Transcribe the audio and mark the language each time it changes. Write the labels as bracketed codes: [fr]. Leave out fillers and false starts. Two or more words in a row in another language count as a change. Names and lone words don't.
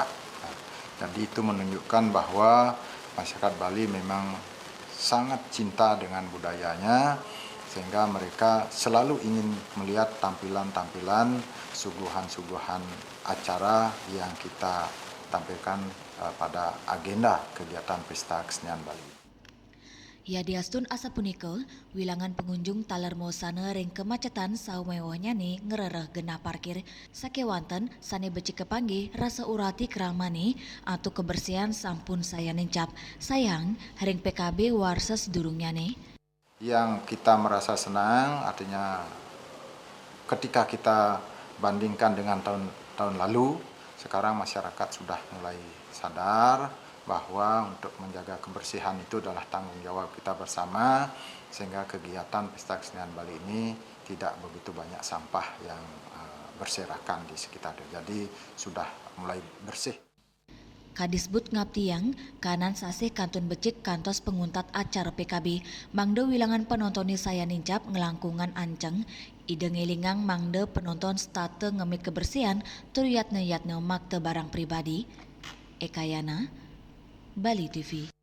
[id] Jadi itu menunjukkan bahwa masyarakat Bali memang sangat cinta dengan budayanya, sehingga mereka selalu ingin melihat tampilan-tampilan, suguhan-suguhan acara yang kita tampilkan pada agenda kegiatan Pesta Kesenian Bali. [ban] Ya diastun asa punika, wilangan pengunjung taler mosana ring kemacetan saumewahnya nih ngerereh genah parkir sakewanten sane becik kepanggih rasa urati keramane atau kebersihan sampun saya nencap. Sayang, ring PKB warsa sedurungnya nih. [id] Yang kita merasa senang artinya ketika kita bandingkan dengan tahun lalu, sekarang masyarakat sudah mulai sadar bahwa untuk menjaga kebersihan itu adalah tanggung jawab kita bersama, sehingga kegiatan Pesta Kesenian Bali ini tidak begitu banyak sampah yang berserakan di sekitar. Jadi sudah mulai bersih. [ban] Kadisbud ngaptiang, kanan sasih kantun becik kantos penguntat acara PKB, mangde wilangan penontonnya saya nincap ngelangkungan anceng, ide ngelingang mangde penonton state ngemik kebersihan, turiyatne makte barang pribadi, Ekayana, Bali TV.